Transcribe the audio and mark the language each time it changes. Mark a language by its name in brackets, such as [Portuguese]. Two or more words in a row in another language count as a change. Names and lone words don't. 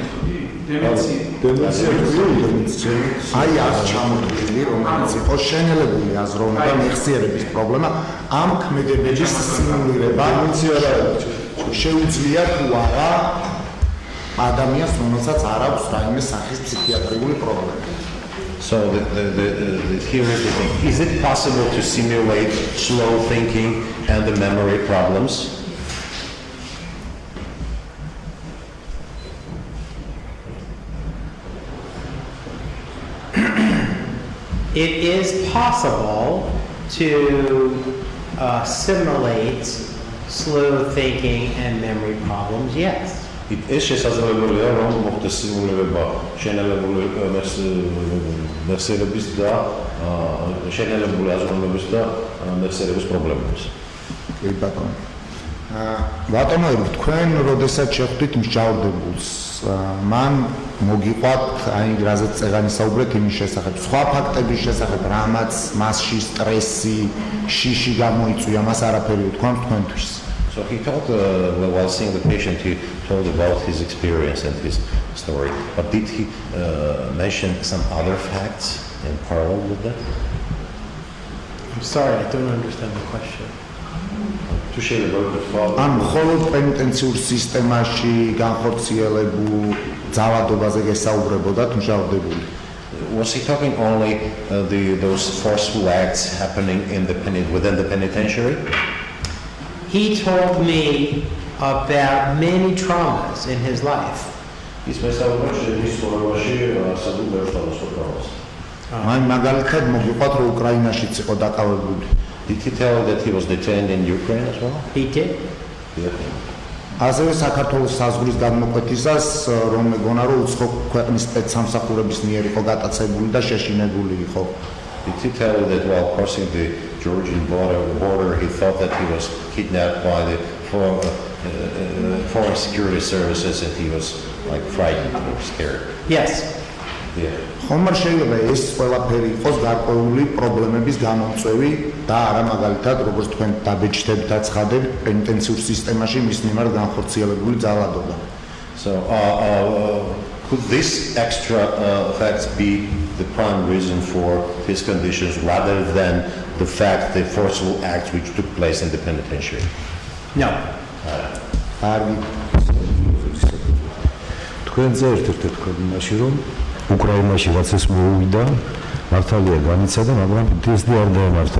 [Georgian] აი აქ ჩამოთვლილი, რომელიც იყო შენელებული აზროვნება, მეხსიერების პრობლემა, ამ ქმედებების სიმულირება შეუძლია თუ არა ადამიანს, რომელსაც არ აქვს რაიმე სახის ფსიქიატრიული პრობლემა. [English] so here is the thing. Is it possible to simulate slow thinking and the memory problems? It is possible to simulate slow thinking and memory problems, yes. [Georgian] ეს შესაძლებელია, რომ მოხდეს სიმულირება შენელებული მეხსიერების და შენელებული აზროვნების და მეხსიერების პრობლემების. კი ბატონო. ბატონო, თქვენ როდესაც შეხვდით მსჯავრდებულს, მან მოგიყვათ, აი რაზეც წეგანი საუბრეთ იმის შესახებ, სხვა ფაქტების შესახებ, რამაც მასში სტრესი, შიში გამოიწვია, მას არაფერი უთქვამთ თქვენთვის. [English] So he told, while seeing the patient, he told about his experience and his story. But did he mention some other facts in parallel with that? I'm sorry, I don't understand the question. [Georgian] ან მხოლოდ პენიტენციურ სისტემაში განხორციელებულ ძალადობაზე გესაუბრებოდათ მსჯავრდებული? [English] Was he talking only those forceful acts happening within the penitentiary? He told me about many traumas in his life. [Georgian] მან მაგალითად მოგიყვათ, რომ უკრაინაშიც იყო დაკავებული. [English] Did he tell that he was detained in Ukraine as well? He did. [Georgian] ასევე საქართველოს საზღვრის გადმოკვეთისას, რომ მეგონა, რომ უცხო ქვეყნის სპეცსამსახურების მიერ იყო გატაცებული და შეშინებული იყო. [English] Did he tell you that while crossing the Georgian border, he thought that he was kidnapped by the foreign security services and he was like frightened or scared? Yes. [Georgian] ხომ არ შეიძლება ეს ყველაფერი იყოს გარკვეული პრობლემების გამომწვევი და არა მაგალითად როგორც თქვენ დაბეჭდებთ და ცხადებთ პენიტენციურ სისტემაში მის მიმართ განხორციელებული ძალადობა. [English] So could this extra facts be the prime reason for his conditions rather than the fact the forceful acts which took place in the penitentiary? No. [Georgian] თქვენზე ერთ-ერთი თქვენ იმაში რომ უკრაინაში რაც ეს მოუვიდა მართალია განიცადა მაგრამ PTSD არ დაემართა.